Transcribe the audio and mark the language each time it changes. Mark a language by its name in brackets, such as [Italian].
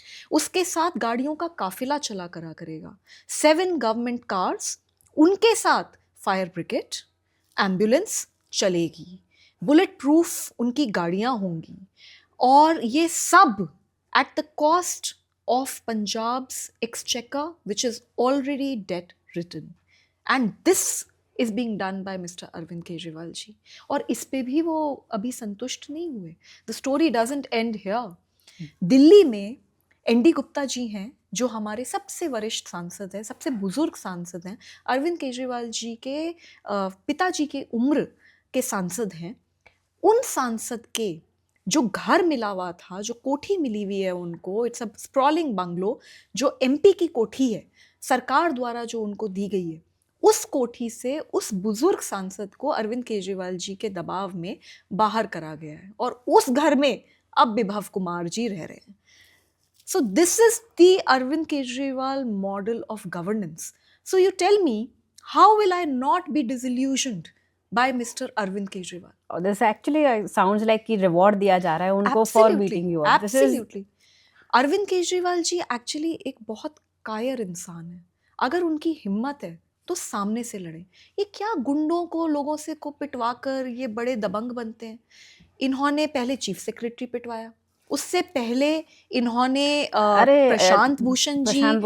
[Hindi] उसके साथ गाड़ियों का काफिला चला करा करेगा, 7 गवर्नमेंट कार्स, उनके साथ फायर ब्रिगेड, एम्बुलेंस चलेगी, बुलेट प्रूफ उनकी गाड़ियां होंगी, और ये सब [English] at the cost of Punjab's exchequer, which is already debt ridden. And this is being done by Mr. Arvind Kejriwal ji. [Hindi] और इस पे भी वो अभी संतुष्ट नहीं हुए। [English] The story doesn't end here. [Hindi] Delhi में एनडी गुप्ता जी हैं, जो हमारे सबसे वरिष्ठ सांसद हैं, सबसे बुजुर्ग सांसद हैं, अरविंद केजरीवाल जी के पिताजी की उम्र के सांसद हैं। उन सांसद के जो घर मिला हुआ था, जो कोठी मिली हुई है उनको, [English] it's a sprawling bungalow, [Hindi] जो एमपी की कोठी है, सरकार द्वारा जो उनको दी गई है, उस कोठी से उस बुजुर्ग सांसद को अरविंद केजरीवाल जी के दबाव में बाहर करा गया है, और उस घर में अब विभव कुमार जी रह रहे हैं। [English] So this is the Arvind Kejriwal model of governance. So you tell me, how will I not be disillusioned by Mr. Arvind Kejriwal? This actually sounds like [Hindi] कि reward दिया जा रहा है उनको [English] for beating you up. Absolutely. [Hindi] Arvind Kejriwal ji actually एक बहुत कायर इंसान है। अगर उनकी हिम्मत है तो सामने से लड़े। ये क्या गुंडों को, लोगों से को पिटवा कर ये बड़े दबंग बनते हैं। इन्होंने पहले चीफ सेक्रेटरी पिटवाया, उससे पहले इन्होंने प्रशांत भूषण जी,